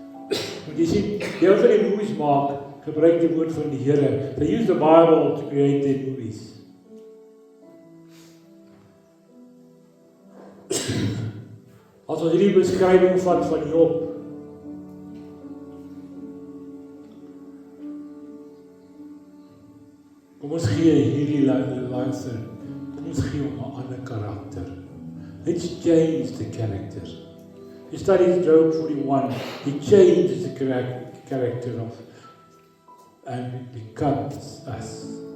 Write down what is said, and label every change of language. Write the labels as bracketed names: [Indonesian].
[Afrikaans] Want jy sien, jy wat die movies maak, gebruik die woord van die Here. [English] They use the Bible to create their movies. [Afrikaans] As ons hierdie beskrywing van Job, kom ons gee hierdie luister, kom ons gee hom 'n ander karakter. [English] Let's change the character. You study Job 41, he changes the character of, and it becomes us.